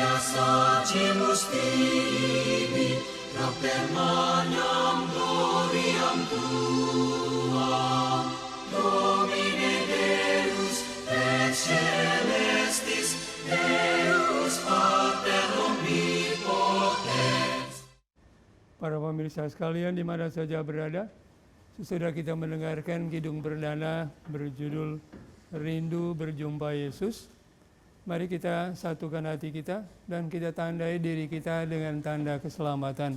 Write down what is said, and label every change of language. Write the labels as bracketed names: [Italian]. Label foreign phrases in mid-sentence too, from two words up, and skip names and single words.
[Latin] sacimus tibi, propter magnam gloriam tuam. Domine Deus et celestis, Deus Pater omnipotens. [Indonesian] Para pemirsa sekalian di mana saja berada, sesudah kita mendengarkan kidung perdana berjudul Rindu Berjumpa Yesus, mari kita satukan hati kita dan kita tandai diri kita dengan tanda keselamatan.